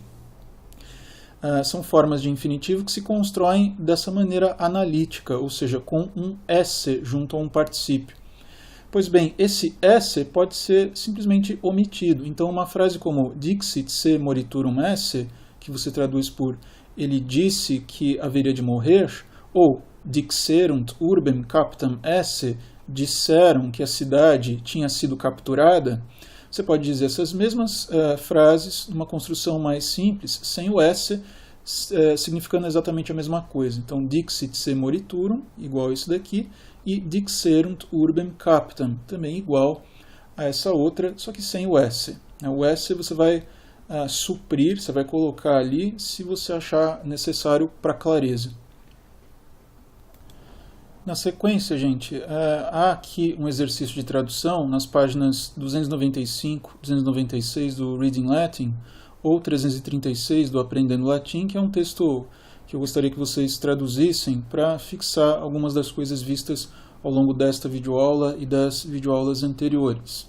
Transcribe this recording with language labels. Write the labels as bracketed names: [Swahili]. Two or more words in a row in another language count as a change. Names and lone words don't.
[Portuguese] São formas de infinitivo que se constroem dessa maneira analítica, ou seja, com um esse junto a um particípio. Pois bem, esse esse pode ser simplesmente omitido. Então, uma frase como [Latin] dixit se moriturum esse, [Portuguese] que você traduz por ele disse que haveria de morrer, ou [Latin] dixerunt urbem captam esse, [Portuguese] disseram que a cidade tinha sido capturada, você pode dizer essas mesmas frases numa construção mais simples, sem o esse, significando exatamente a mesma coisa. Então, [Latin] dixit se moriturum, [Portuguese] igual a isso daqui, e [Latin] dixerunt urbem captam, [Portuguese] também igual a essa outra, só que sem o esse. O esse você vai suprir, você vai colocar ali se você achar necessário para clareza. Na sequência, gente, há aqui um exercício de tradução nas páginas 295, 296 do Reading Latin ou 336 do Aprendendo Latim, que é um texto que eu gostaria que vocês traduzissem para fixar algumas das coisas vistas ao longo desta videoaula e das videoaulas anteriores.